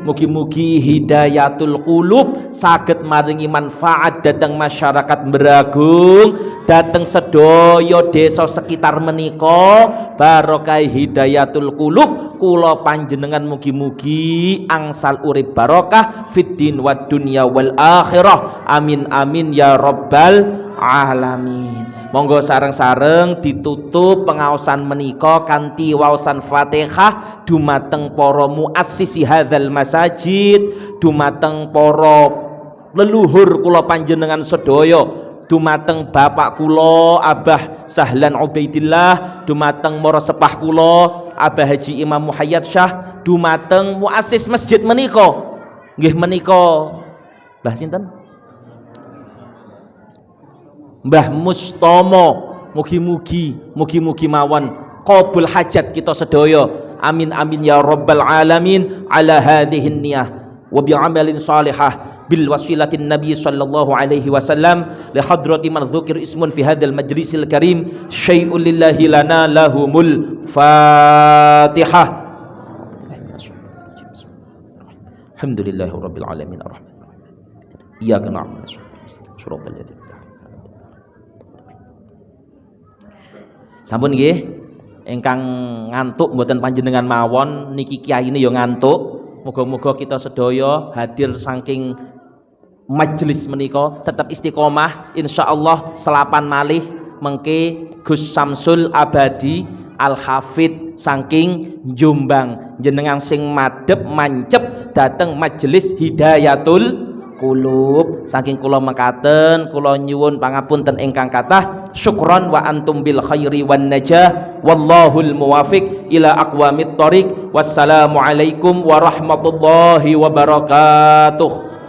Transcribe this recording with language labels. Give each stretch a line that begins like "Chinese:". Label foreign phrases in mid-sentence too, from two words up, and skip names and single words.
Javanese: Mugi-mugi hidayatul qulub saged maringi manfaat dhateng masyarakat Bragung, dhateng sedaya desa sekitar menika. Barokah hidayatul qulub kula panjenengan mugi-mugi angsal urip barokah
Arabic: في الدين والدنيا والآخرة. آمين آمين يا رب العالمين.
Javanese: Monggo sareng-sareng ditutup pengaosan menika kanthi waosan Fatihah dumateng para
Arabic: مؤسسي هذا المساجد,
Javanese: dumateng para leluhur kula panjenengan sedaya, dumateng bapak kula Abah Sahlan Ubaidillah, dumateng mara sepah kula Abah Haji Imam Muhayyad Syah, dumateng muassis masjid menika nggih menika Mbah sinten? Mbah Mustomo. Mugi-mugi mawon qabul hajat kita sedaya.
Arabic: آمين آمين يا رب العالمين. على هذه النية وبعمل صالحة بالوسيلة النبي صلى الله عليه وسلم لحضرة من ذكر اسم في هذا المجلس الكريم شيء لله لنا لهم الفاتحة. الحمد لله رب العالمين الرحمن إياك نعبد وإياك نستعين.
Javanese: Sampun nggih, ingkang ngantuk mboten panjenengan mawon niki kiyaine ya ngantuk. Muga-muga kita sedaya hadir saking majelis menika tetap istiqomah insyaallah. Selapan malih mengke Gus Samsul Abadi Al-Hafid saking Jombang jenengan sing madhep mancep dateng majelis hidayatul qulub. Saking kula mekaten kula nyuwun pangapunten ingkang kathah.
Arabic: شكرا وأنتم بالخير والنجاح والله الموفق إلى أقوم الطريق. والسلام عليكم ورحمة الله وبركاته.